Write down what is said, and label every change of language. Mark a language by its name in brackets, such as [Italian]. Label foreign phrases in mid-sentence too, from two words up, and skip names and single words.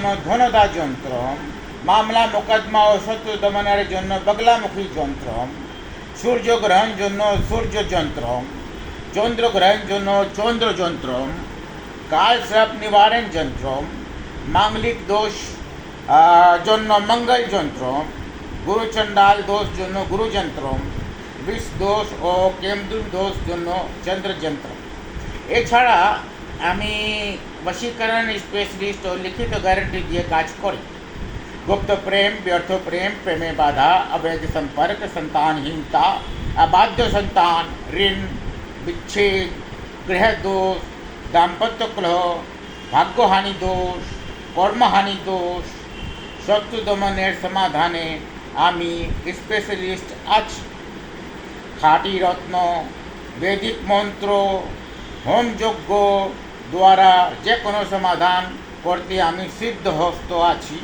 [Bangla] ধনদা যন্ত্র, মামলা মোকদ্দমা ও শত্রু দমনের জন্য বগলামুখী যন্ত্র, সূর্যগ্রহণ জন্য সূর্য যন্ত্র, চন্দ্রগ্রহণ জন্য চন্দ্র যন্ত্র, কালসাপ নিবারণ যন্ত্র, মাঙ্গলিক দোষ জন্য মঙ্গল যন্ত্র, গুরুচণ্ডাল দোষ জন্য গুরু যন্ত্র, বিষ দোষ ও কেমদু দোষ জন্য চন্দ্র যন্ত্র। এছাড়া আমি বশীকরণ স্পেশালিস্ট ও লিখিত গ্যারান্টি দিয়ে কাজ করি। গুপ্ত প্রেম, ব্যর্থ প্রেম, প্রেমে বাধা, অবৈধ সম্পর্ক, সন্তানহীনতা, অবাধ্য সন্তান, ঋণ, বিচ্ছেদ, গৃহ দোষ, দাম্পত্য কলহ, ভাগ্যহানি দোষ, কর্মহানি দোষ, শত্রু দমনের সমাধানে আমি স্পেশালিস্ট আছি। খাঁটি রত্ন, বৈদিক মন্ত্র, হোমযজ্ঞ দ্বারা যে কোনো সমাধান করতে আমি সিদ্ধহস্ত আছি।